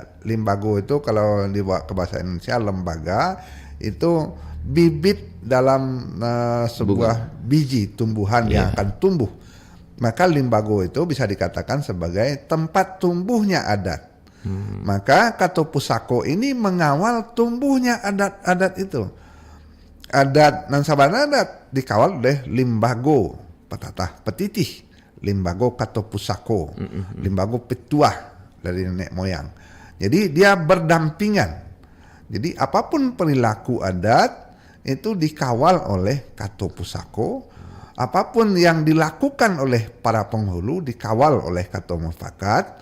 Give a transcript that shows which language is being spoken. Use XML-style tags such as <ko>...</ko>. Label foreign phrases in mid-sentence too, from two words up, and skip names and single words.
<id>Limbago itu kalau dibawa ke bahasa Indonesia lembaga itu bibit dalam sebuah biji tumbuhan yang akan tumbuh. Maka limbago itu bisa dikatakan sebagai tempat tumbuhnya adat. Maka Kato Pusako ini mengawal tumbuhnya adat-adat itu.</id> <min>Adat nan sabana adat</min> <id>dikawal oleh limbago patatah petitih, limbago Kato Pusako, limbago petuah dari nenek moyang. Jadi dia berdampingan. Jadi apapun perilaku adat itu dikawal oleh Kato Pusako. Apapun yang dilakukan oleh para penghulu dikawal oleh Kato Mufakat.</id>